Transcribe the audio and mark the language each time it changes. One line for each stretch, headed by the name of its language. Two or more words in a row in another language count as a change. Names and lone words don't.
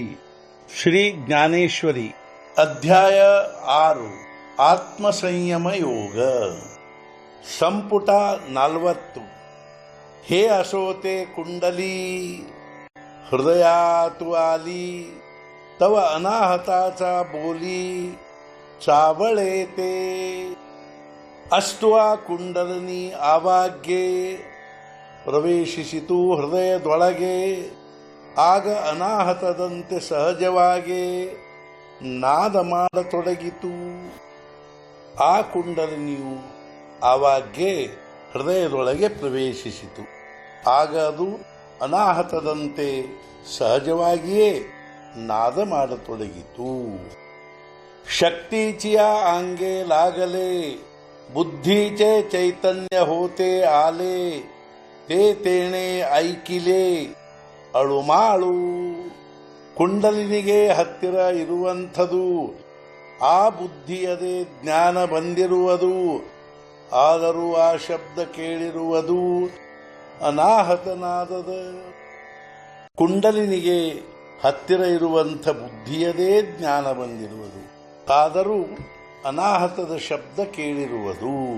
Marathi: श्री ज्ञानेश्वरी अध्याय 6 आत्मसंयम योग संपुಟ 40। हे असोते कुंडली हृदयातु आली तव अनाहताचा बोली चावळे ते
Kannada: ಅಷ್ಟುವಾ ಕುಂಡಲನಿ ಆವಾಗ್ಯೆ ಪ್ರವೇಶಿಸಿತು ಹೃದಯದೊಳಗೆ ಆಗ ಅನಾಹತದಂತೆ ಸಹಜವಾಗಿ ನಾದ ಮಾಡತೊಡಗಿತು। ಆ ಕುಂಡಲನಿಯು ಆವಾಗ್ಯೆ ಹೃದಯದೊಳಗೆ ಪ್ರವೇಶಿಸಿತು ಆಗ ಅದು ಅನಾಹತದಂತೆ ಸಹಜವಾಗಿಯೇ ನಾದ ಮಾಡತೊಡಗಿತು।
Marathi: शक्तीच्या अंगे लागले बुद्धीचे चैतन्य होते आले ते तेणे ऐकिले ಅಳುಮಾಳು।
Kannada: ಕುಂಡಲಿನಿಗೆ ಹತ್ತಿರ ಇರುವಂಥದು ಆ ಬುದ್ಧಿಯದೇ ಜ್ಞಾನ ಬಂದಿರುವುದು ಆದರೂ ಆ ಶಬ್ದ ಕೇಳಿರುವುದು ಅನಾಹತನಾದದ ಕುಂಡಲಿನಿಗೆ ಹತ್ತಿರ ಇರುವಂಥ ಬುದ್ಧಿಯದೇ ಜ್ಞಾನ ಬಂದಿರುವುದು ಆದರೂ ಅನಾಹತದ ಶಬ್ದ ಕೇಳಿರುವುದು।